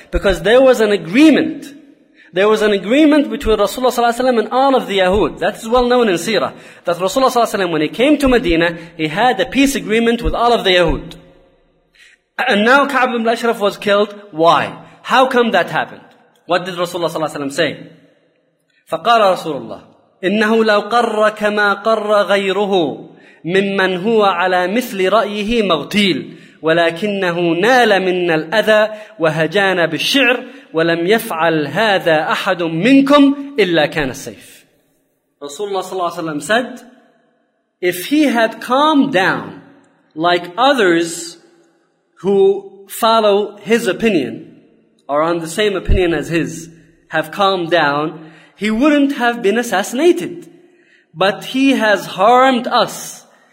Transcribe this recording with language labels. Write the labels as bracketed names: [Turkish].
[English] Because there was an agreement. There was an agreement between Rasulullah صلى الله عليه وسلم and all of the Yahud. That is well known in Seerah. That Rasulullah صلى الله عليه وسلم, when he came to Medina, he had a peace agreement with all of the Yahud. And now Ka'b ibn al-Ashraf was killed. Why? How come that happened? What did Rasulullah صلى الله عليه وسلم say? [Arabic] فَقَالَ رَسُولُ اللَّهِ إِنَّهُ لَوْ قَرَّ كَمَا قَرَّ غَيْرُهُ مِمَّنْ هُوَ عَلَى مِثْلِ رَأْيِهِ مَغْتِيلٌ ولكنه نال منا الأذى وهجانا بالشعر ولم يفعل هذا أحد منكم إلا كان السيف. [English] Rasulullah صلى الله عليه وسلم said, if he had calmed down like others who follow his opinion or on the same opinion as his have calmed down, he wouldn't have been assassinated. But he has harmed us